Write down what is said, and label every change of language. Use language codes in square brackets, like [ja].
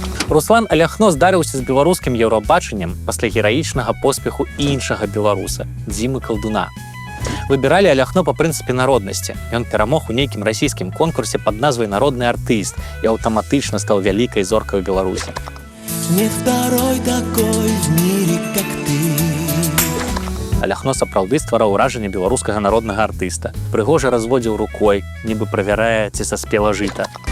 [be] Руслан Аляхно здарыўся з беларускім еўрабачаннем пасля гераічнага поспеху іншага беларуса Дзімы Калдуна. Выбіралі Аляхно па прынцыпе народнасці. Ён перамог у нейкім расійскім конкурсе пад назвай «Народны артыст» і аўтаматычна стаў вялікай зоркай у Беларусі. [ru] Нет второй такой в мире, как ты. [be] Аляхно сапраўды ствараў уражанне беларускага народнага артыста. Прыгожа разводзіў рукой, нібы правярае, ці саспела жыта.